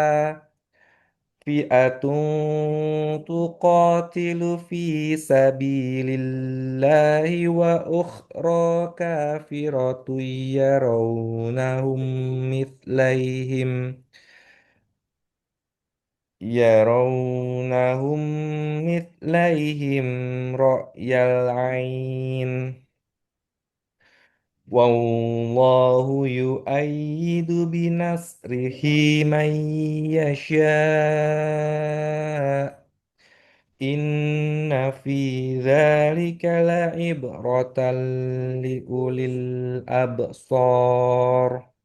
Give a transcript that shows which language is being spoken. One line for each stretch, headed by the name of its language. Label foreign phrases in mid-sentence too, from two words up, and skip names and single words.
Arabic: فئة تقاتل في سبيل الله وأخرى كافرة يرونهم مثليهم رأي العين. والله يؤيد بنصره من يشاء'. إن في ذلك لعبرة لأولي الأبصار.